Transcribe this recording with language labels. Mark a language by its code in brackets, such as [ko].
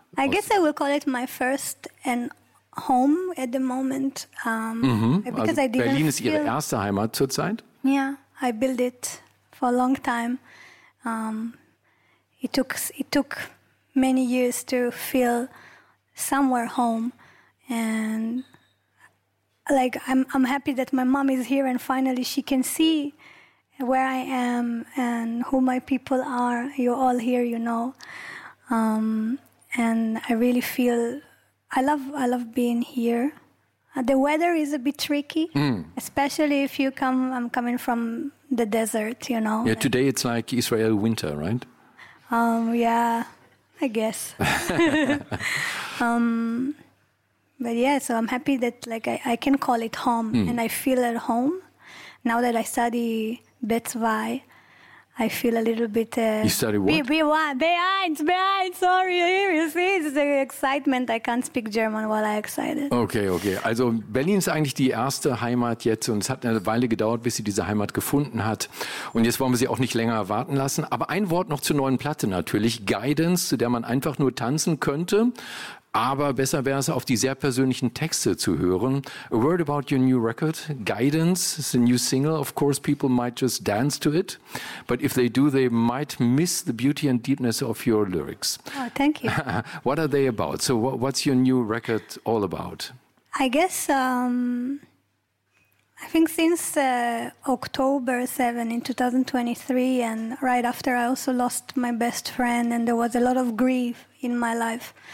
[en] I guess I will call it my first and home at the moment. Because also I didn't [de] Berlin ist Ihre erste Heimat zurzeit? [en] Yeah, I built it for a long time. It took many years to feel somewhere home, and like I'm happy that my mom is here and finally she can see where I am and who my people are. You're all here, you know. And I really feel I love being here. The weather is a bit tricky, especially if you come. I'm coming from the desert, you know. Yeah, today it's like Israel winter, right? Yeah, I guess. But yeah, so I'm happy that like I can call it home, and I feel at home now that I study Beit Zvi. I feel a little bit. You study what? B1, B1. Sorry, here you see, it's the excitement. I can't speak German while I'm excited. Okay. [de] Also Berlin ist eigentlich die erste Heimat jetzt, und es hat eine Weile gedauert, bis sie diese Heimat gefunden hat. Und jetzt wollen wir sie auch nicht länger warten lassen. Aber ein Wort noch zur neuen Platte natürlich: Guidance, zu der man einfach nur tanzen könnte. Aber besser wäre es, auf die sehr persönlichen Texte zu hören. [en] A word about your new record, Guidance. It's a new single. Of course, people might just dance to it. But if they do, they might miss the beauty and deepness of your lyrics. Oh, thank you. What are they about? So what's your new record all about? I guess, I think since October 7 in 2023, and right after, I also lost my best friend, and there was a lot of grief in my life.